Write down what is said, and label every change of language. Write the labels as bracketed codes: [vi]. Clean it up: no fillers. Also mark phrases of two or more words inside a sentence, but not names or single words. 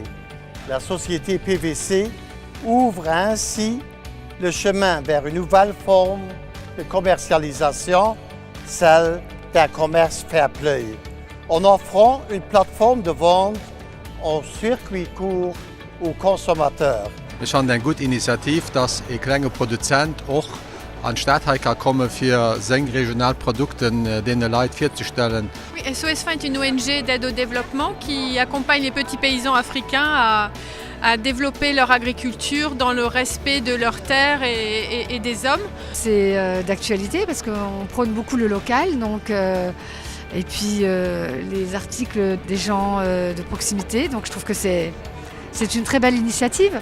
[fr] La société PVC ouvre ainsi le chemin vers une nouvelle forme de commercialisation, celle d'un commerce [en] fair play, [fr] en offrant une plateforme de vente en circuit court aux consommateurs. [de] Ich fand eine gute Initiative, dass ein kleiner Produzent auch an den Stadtteil kann kommen für seine Regionalprodukte den Leuten vorzustellen. [fr] Oui, SOS Fin est une ONG d'aide au développement qui accompagne les petits paysans africains à développer leur agriculture dans le respect de leurs terres et des hommes. C'est d'actualité parce qu'on prône beaucoup le local, donc, et puis les articles des gens de proximité, donc je trouve que c'est une très belle initiative.